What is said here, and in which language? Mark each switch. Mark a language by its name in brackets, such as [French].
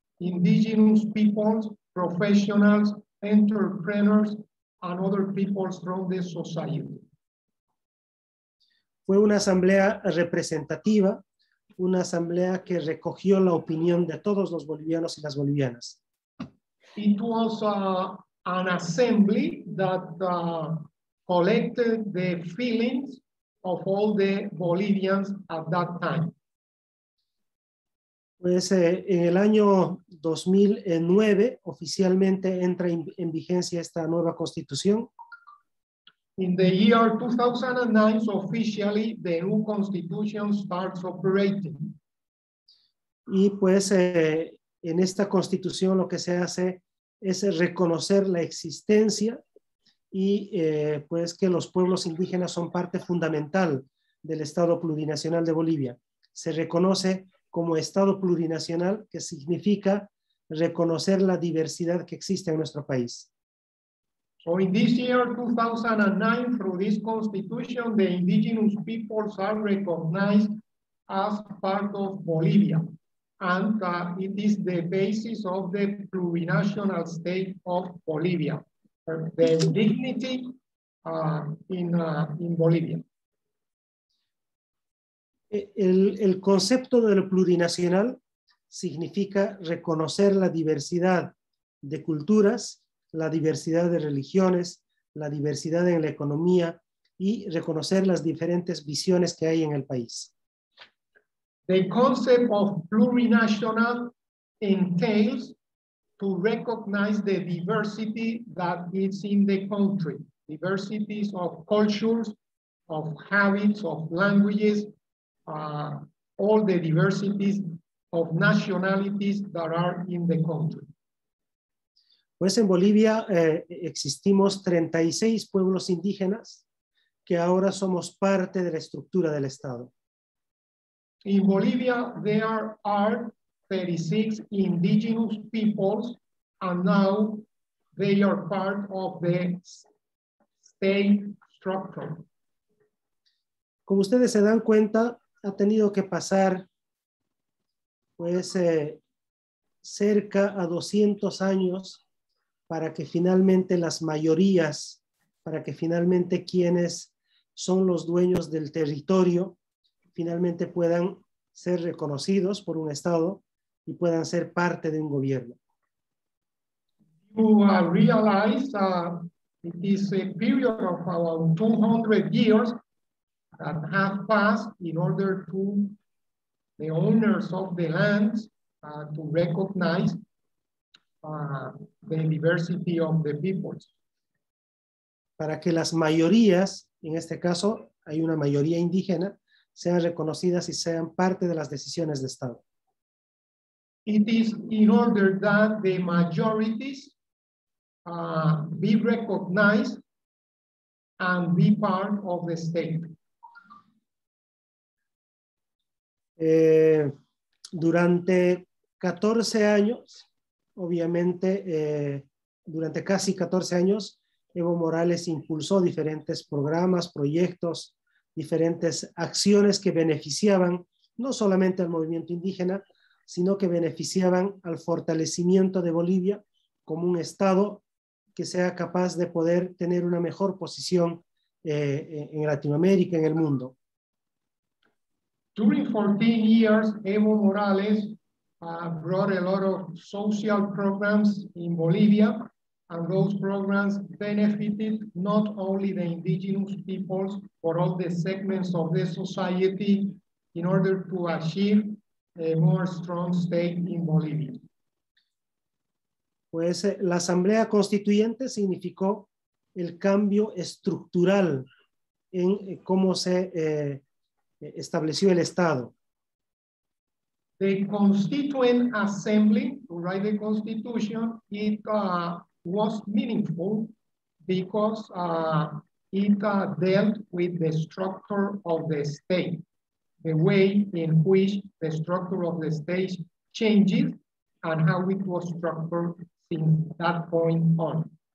[English] Indigenous peoples, professionals, entrepreneurs, and other peoples from the society. [Spanish] Fue una asamblea representativa, una asamblea que recogió la opinión de todos los bolivianos y las bolivianas. [English] It was an assembly that collected the feelings of all the Bolivians at that time. [Spanish] Pues en el año 2009 oficialmente entra en vigencia esta nueva constitución. [English] In the year 2009, officially, the new constitution starts operating. [Spanish] Y pues en esta constitución lo que se hace es reconocer la existencia y pues que los pueblos indígenas son parte fundamental del Estado plurinacional de Bolivia. Se reconoce como Estado plurinacional, que significa reconocer la diversidad que existe en nuestro país. [English] So in this year 2009, through this constitution, the indigenous peoples are recognized as part of Bolivia. And it is the basis of the plurinational state of Bolivia, the dignity in Bolivia. [Spanish] El concepto de lo plurinacional significa reconocer la diversidad de culturas, la diversidad de religiones, la diversidad en la economía y reconocer las diferentes visiones que hay en el país. [English] The concept of plurinational entails to recognize the diversity that is in the country, diversities of cultures, of habits, of languages, all the diversities of nationalities that are in the country. [Spanish] Pues en Bolivia existimos 36 pueblos indígenas que ahora somos parte de la estructura del Estado. [English] In Bolivia, there are 36 indigenous peoples, and now they are part of the state structure. [Spanish] Como ustedes se dan cuenta, ha tenido que pasar pues cerca a 200 años para que finalmente las mayorías, para que finalmente quienes son los dueños del territorio, finalmente puedan ser reconocidos por un Estado y puedan ser parte de un gobierno. [English] You realize it is a period of about 200 years that have passed in order to the owners of the lands to recognize the diversity of the peoples. [Spanish] Para que las mayorías, en este caso hay una mayoría indígena, sean reconocidas y sean parte de las decisiones de Estado. [English] It is in order that the majorities be recognized and be part of the state. [Spanish] Durante 14 años, obviamente, durante casi 14 años, Evo Morales impulsó diferentes programas, proyectos, diferentes acciones que beneficiaban no solamente al movimiento indígena, sino que beneficiaban al fortalecimiento de Bolivia como un Estado que sea capaz de poder tener una mejor posición en Latinoamérica, en el mundo. [English] During 14 years, Evo Morales brought a lot of social programs in Bolivia, and those programs benefited not only the indigenous peoples, but all the segments of the society in order to achieve a more strong state in Bolivia. [Spanish] Pues la Asamblea Constituyente significó el cambio estructural en cómo se estableció el Estado. [English] The Constituent Assembly, to write the Constitution, it was meaningful because it dealt with the structure of the state, the way in which the structure of the state changes and how it was structured since that point on.